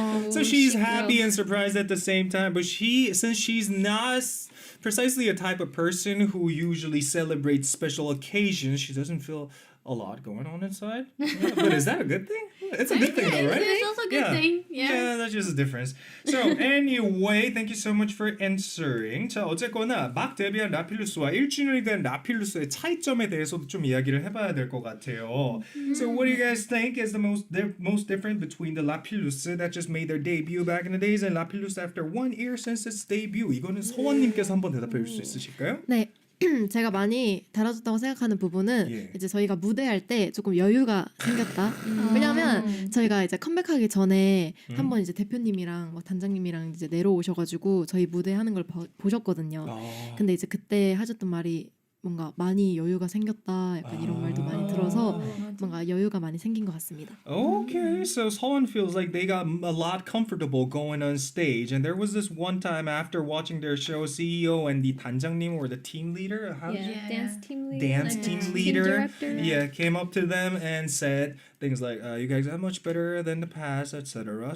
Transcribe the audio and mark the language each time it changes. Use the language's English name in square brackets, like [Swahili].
[English] So she's happy and surprised at the same time, but since she's not precisely a type of person who usually celebrates special occasions, she doesn't feel a lot going on inside. Yeah, but is that a good thing? It's a good thing though, right? It's also a good thing. Yeah, that's just a difference. So anyway, thank you so much for answering. [Korean] 자, 어쨌거나 막 데뷔한 라필루스와 1주년이 된 라필루스의 차이점에 대해서도 좀 이야기를 해봐야 될 것 같아요. [English] So what do you guys think is the most different between the 라필루스 that just made their debut back in the days and 라필루스 after 1 year since its debut? [Korean] 이거는 서원님께서 한번 대답해 줄 수 있으실까요? 네. 제가 많이 달아줬다고 생각하는 부분은 예. 이제 저희가 무대할 때 조금 여유가 생겼다. 왜냐하면 저희가 이제 컴백하기 전에 한번 이제 대표님이랑 뭐 단장님이랑 이제 내려오셔가지고 저희 무대 하는 걸 보셨거든요. 근데 이제 그때 하셨던 말이 뭔가 많이 여유가 생겼다. 약간 이런 말도 많이 들어서 뭔가 여유가 많이 생긴 것 같습니다. [English] Okay, so Seowan feels like they got a lot comfortable going on stage, and there was this one time after watching their show, CEO and the 단장님 or the team leader, Dance team leader. dance team leader, director. came up to them and said things like, "You guys are much better than the past, etc."